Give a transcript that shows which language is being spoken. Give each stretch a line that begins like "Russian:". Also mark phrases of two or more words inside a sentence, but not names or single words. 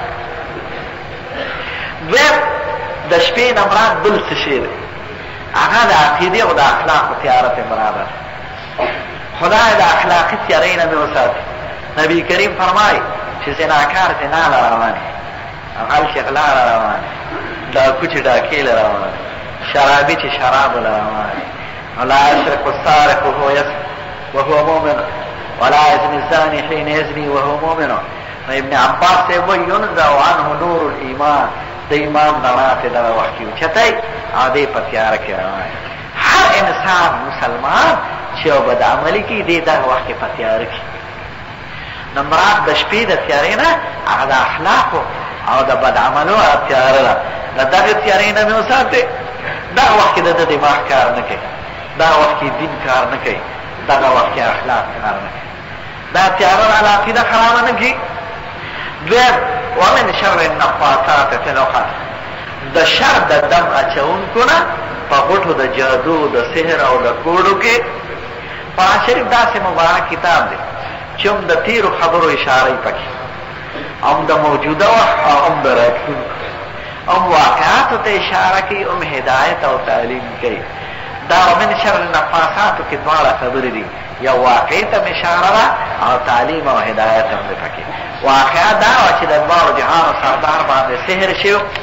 Pashto: دویم د شپې نه مراد بل څه شی دی هغه د عقیدې او د اخلاقو تیاره ته مراد ده خدای د اخلاقي تیارې نه مې وساتي نبي کریم فرمایي چې زناکار زنا له روان وي غل چې غلا له روان وي ډاکو چې ډاکې له روان وي شرابي چې شراب له روان وي
Arabic: ولا يسرق السارق وهو مؤمن ولا يزني الزاني حين يزني وهو مؤمن
Pashto: ابن عباس
Urdu: سے وہ
Arabic: ينزع عنه نور الايمان
Pashto: د ایمان رڼا ته دغه وخت کې اوچتی او دې په تیاره کې روان هر انسان مسلمان چې یو بد عملي کوي دې دغه وخت کې په تیاره کې نو مراد د شپې د تیارې نه هغه د اخلاقو او د بد عملو تیاره ده د دغه تیارې نه مې وساتې دغه وخت کې د دماغ کار نه کوي دغه وخت کې دین کار نه کوي دغه وخت کې اخلاق کار نه کوي دا تیاره د عقیده خرابه نه کړي دویم
Arabic: ومن شر النفاثات فی العقد
Pashto: د شر د دم اچونکو نه په غوټو د جادو د سحر او د کوډو کې قرآن شریف داسې مبارک کتاب دی چې هم د تیرو خبرو اشاره پکې هم د موجوده وخت او هم د راتلونکو هم واقعاتو ته اشاره کوي هم هدایت او تعلیم کوي دا
Arabic: ومن شر
Pashto: النفاثاتو کې دواړه خبرې دي یا واقع ته اشاره ده او تعلیم او هدایت هم دی پکې واقعا دا وه چې د دواړو جهانو سردار باندې سحر شو